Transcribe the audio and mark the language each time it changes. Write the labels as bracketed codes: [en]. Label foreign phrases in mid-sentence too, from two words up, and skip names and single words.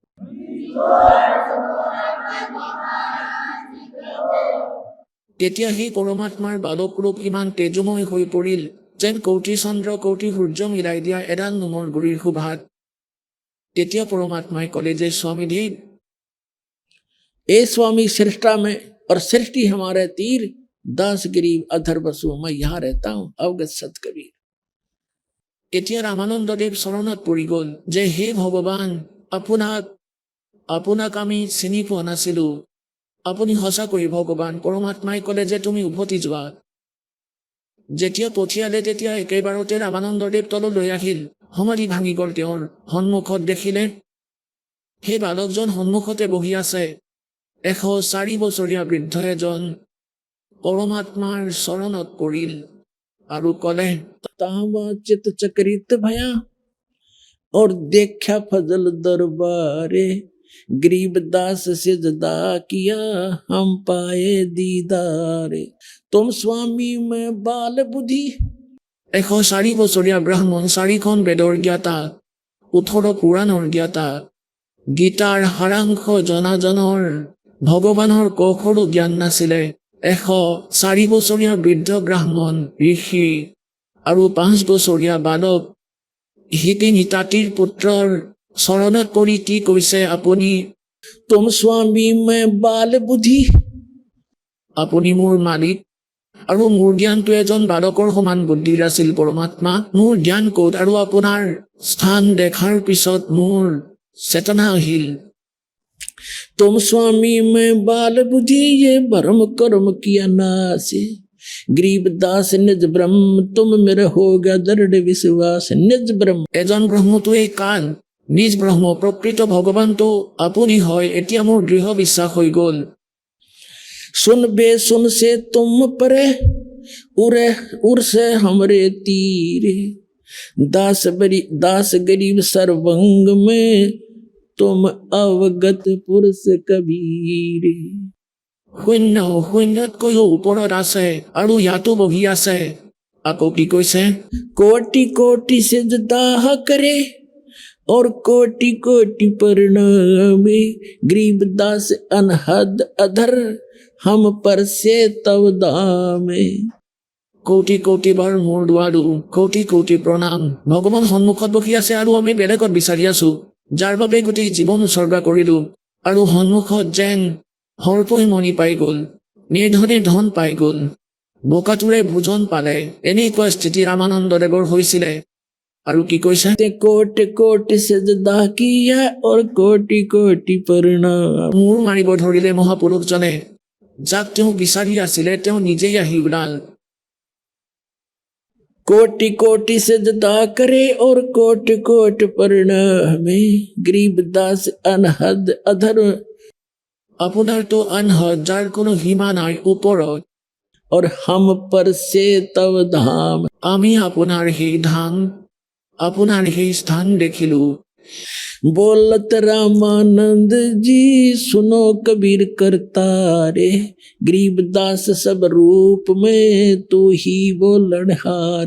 [as] তেতিয়া সেই পৰমাত্মাৰ বালক ৰূপ ইমান তেজময় হৈ পৰিল যেন কৌটি চন্দ্ৰ কৌটি সূৰ্য মিলাই দিয়া এডাল নোমৰ গুৰিৰ সুভাত তেতিয়া পৰমাত্মাই ক'লে যে স্বামীদেৱ [hi] ए स्वामी सृष्टा में और सृष्टि हमारे तीर दास गरीब अधर बसु मैं यहाँ रहता हूँ अवगत सत कबीर [as] এতিয়া ৰামানন্দদেৱ চৰণত পৰি গ'ল যে হে ভগৱান আপোনাক আমি চিনি পোৱা নাছিলো আপুনি সঁচাকৈ ভগৱান পৰমাত্মাই ক'লে যে তুমি উভতি যোৱা যেতিয়া পঠিয়ালে তেতিয়া একেবাৰতে ৰামানন্দদেৱ তললৈ আহিল সমাধি ভাঙি গ'ল তেওঁৰ সন্মুখত দেখিলে সেই বালকজন সন্মুখতে বহি আছে 104 বছৰীয়া বৃদ্ধ এজন পৰমাত্মাৰ চৰণত পৰিল আৰু ক'লে [hi] तावा चित चक्रित भया और देखा फजल दरबारे गरीब दास से जदा किया हम पाए दीदारे तुम स्वामी में बाल बुद्धि [as] 104 বছৰীয়া ব্ৰাহ্মণ 4খন বেদৰ জ্ঞাতা 18 পুৰাণৰ জ্ঞাতা গীতাৰ সাৰাংশ জনাজনৰ ভগৱানৰ কৌশলো জ্ঞান নাছিলে 104 বছৰীয়া বৃদ্ধ ব্ৰাহ্মণ ঋষি আৰু 5 বছৰীয়া বালক হিতিনিতাতিৰ পুত্ৰৰ চৰণত পৰি কি কৈছে আপুনি [hi] तुम स्वामी में बाल बुद्धि [as] আপুনি মোৰ মালিক আৰু মোৰ জ্ঞানটো এজন বালকৰ সমান বুদ্ধিৰ আছিল পৰমাত্মা মোৰ জ্ঞান ক'ত আৰু আপোনাৰ স্থান দেখাৰ পিছত মোৰ চেতনা আহিল [hi] तुम स्वामी में बाल बुद्धि ये भरम कर्म किया नासे गरीब दास निज ब्रह्म तुम मेरे होगा दृढ़ विश्वास निज ब्रह्म [as] এজন ব্ৰহ্মটোৱেই কাল নিজ ব্ৰহ্ম প্ৰকৃত ভগৱানটো আপুনি হয় এতিয়া মোৰ দৃঢ় বিশ্বাস হৈ গ'ল [hi] सुन बे सुन से तुम परे उरे उर से हमरे तीर दास गरीब सर्वंग में तुम अवगत पुरुष कबीर [as] শূন্যতকৈও ওপৰত আছে আৰু ইয়াতো বহি আছে আকৌ কি কৈছে [hi] कोटि कोटि से दाह करे और कोटि कोटि परिणामे गरीब दास अनहद अधर हम पर से तव दामे [as] কৌটি কৌটি বাৰ মোৰ দুৱাৰো কৌটি কৌটি প্ৰণাম ভগৱান সন্মুখত বহি আছে আৰু আমি বেলেগত বিচাৰি আছো যাৰ বাবে গোটেই জীৱন উৎসৰ্গা কৰিলো আৰু সন্মুখত যেন সৰ্পই মণি পাই গ'ল নিৰ্ধনে ধন পাই গ'ল বোকাটোৰে ভোজন পালে এনেকুৱা স্থিতি ৰামানন্দদেৱৰ হৈছিলে আৰু কি কৈছে [hi] ते कोटि कोटि से दाह किया और कोटि कोटि परिणाम [as] মূৰ মাৰিব ধৰিলে মহাপুৰুষজনে যাক তেওঁ বিচাৰি আছিলে তেওঁ নিজেই আহি ওলাল [hi] कोटि कोटि से जदा करे और कोटि कोटि परिणामे गरीब दास अनहद अधर [as] আপোনাৰতো আনহদ যাৰ কোনো সীমা নাই ওপৰত [hi] और हम पर से तव धाम [as] আমি আপোনাৰ সেই ধাম আপোনাৰ সেই স্থান দেখিলো [hi] बोलत रामानंद जी सुनो कबीर करतारे गरीब दास सब रूप में तू ही बोलनहार